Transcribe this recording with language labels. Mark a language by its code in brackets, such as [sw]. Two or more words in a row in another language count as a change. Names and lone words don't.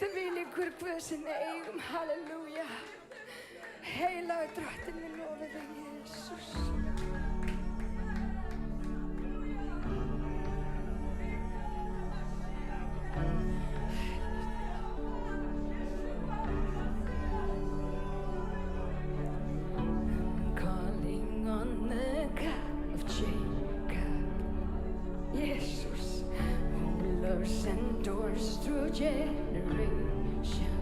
[is] Þvílíkur Guð sem við eigum, halleluja. Heilagur Drottinn, við lofum þig, Jesús. [en] Calling on the God of Jacob, Jesus, who loves and endures through generations.